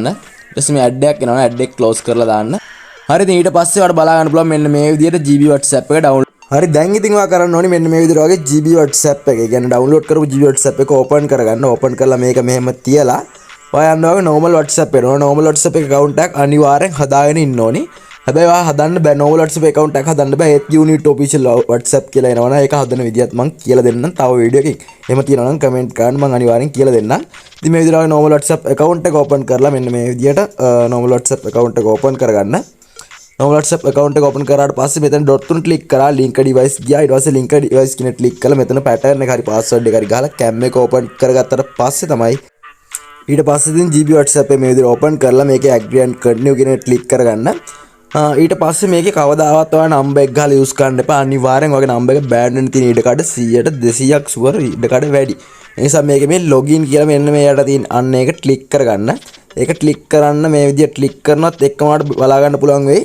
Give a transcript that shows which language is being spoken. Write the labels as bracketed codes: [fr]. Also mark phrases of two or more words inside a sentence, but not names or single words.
[si] ඊට පස්සේ මේ ad එකක් එනවා. ad එක close කරලා දාන්න. හරි ඉතින් ඊට පස්සේ ඔයාලට බලා ගන්න පුළුවන් මෙන්න මේ විදිහට GB WhatsApp එක download. හරි දැන් ඉතින් ඔයා කරන්න ඕනේ මෙන්න මේ විදිහට වගේ GB WhatsApp එක. ඒ කියන්නේ download කරපු GB WhatsApp එක open කරගන්න. open කරලා මේක මෙහෙම තියලා ඔයා යන්න වගේ normal WhatsApp එනවා. normal WhatsApp එක account එකක් අනිවාර්යෙන් හදාගෙන ඉන්න ඕනේ. හැබැයි ඔයා හදන්න බෑ normal WhatsApp account එකක් හදන්න බෑ. ඒත් [en] you need official WhatsApp [si] කියලා එනවනේ. ඒක හදන විදිහත් මම කියලා දෙන්නම් තව වීඩියෝ එකකින්. එහෙම තියෙනවා නම් comment කරන්න මම අනිවාර්යෙන් කියලා දෙන්නම්. ඉතින් මේ විදිහට normal WhatsApp account එක open කරලා මෙන්න මේ විදිහට normal WhatsApp account එක open කරගන්න. normal WhatsApp account එක open කරාට පස්සේ මෙතන dot තුන click කරා [en] link device [si] ගියා. ඊට පස්සේ [en] link device [si] කියන click කරලා මෙතන pattern එක හරි password එක හරි ගහලා cam එක open කරගත්තට පස්සේ තමයි ඊට පස්සේ ඉතින් GB WhatsApp එක මේ විදිහට open කරලා මේකේ [en] agree and continue [si] කියන click කරගන්න. ඊට පස්සේ මේකේ කවදාවත් ඔයා නම්බර් එක ගහලා යූස් කරන්න එපා. අනිවාර්යෙන් ඔයාගේ නම්බර් එක බෑන්ඩ් වෙන්න තියෙන ඉඩකඩ 100ට 200ක් ෂුවර් ඉඩකඩ වැඩි. ඒ නිසා මේකේ මේ login කියලා මෙන්න මේ යට තියෙන අන්න ඒක ක්ලික් කරගන්න. ඒක ක්ලික් කරන්න මේ විදිහට ක්ලික් කරනවත් එක්කම ඔයාලට බලා ගන්න පුළුවන් වෙයි.